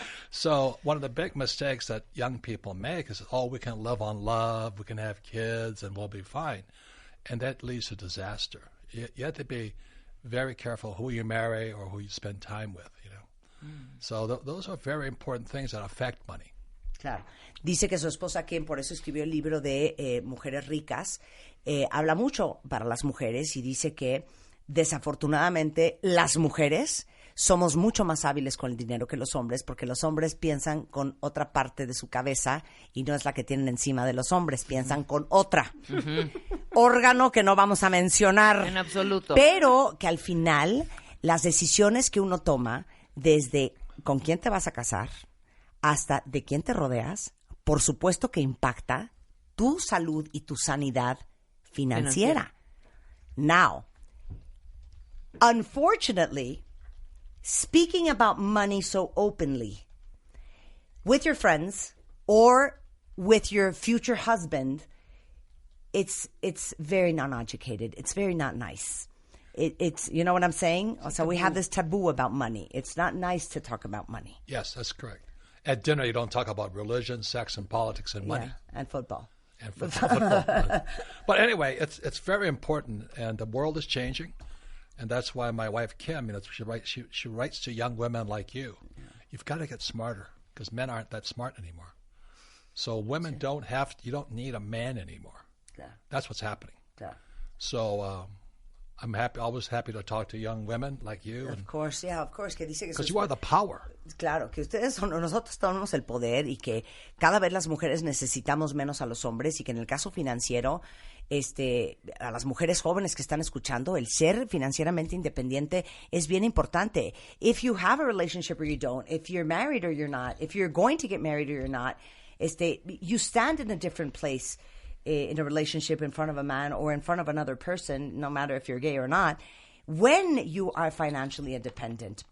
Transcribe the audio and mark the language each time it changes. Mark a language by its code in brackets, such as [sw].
[en] So one of the big mistakes that young people make is, we can live on love, we can have kids, and we'll be fine. And that leads to disaster. You have to be very careful who you marry or who you spend time with, So those are very important things that affect money. [es] Claro. Dice que su esposa, Kim, por eso escribió el libro de Mujeres Ricas. Habla mucho para las mujeres y dice que desafortunadamente las mujeres somos mucho más hábiles con el dinero que los hombres, porque los hombres piensan con otra parte de su cabeza y no es la que tienen encima de los hombres, piensan con otra. Órgano que no vamos a mencionar. En absoluto. Pero que al final las decisiones que uno toma, desde con quién te vas a casar hasta de quién te rodeas, por supuesto que impacta tu salud y tu sanidad financiera. [en] Now, unfortunately, speaking about money so openly with your friends or with your future husband, it's very non-educated. It's very not nice. It's, you know what I'm saying? So we have this taboo about money. It's not nice to talk about money. Yes, that's correct. At dinner, you don't talk about religion, sex, and politics, and money. Yeah, and football. And football. But anyway, it's very important, and the world is changing, and that's why my wife Kim, she writes to young women like you. You've got to get smarter because men aren't that smart anymore. So women you don't need a man anymore. Yeah. That's what's happening. Yeah. So I'm always happy to talk to young women like you. Of course, [es] que dice que [en] because you are the power. [es] Claro, que nosotros tenemos el poder y que cada vez las mujeres necesitamos menos a los hombres y que en el caso financiero, a las mujeres jóvenes que están escuchando, el ser financieramente independiente es bien importante. [en] If you have a relationship or you don't, if you're married or you're not, if you're going to get married or you're not, you stand in a different place in a relationship in front of a man or in front of another person, no matter if you're gay or not, when you are financially independent.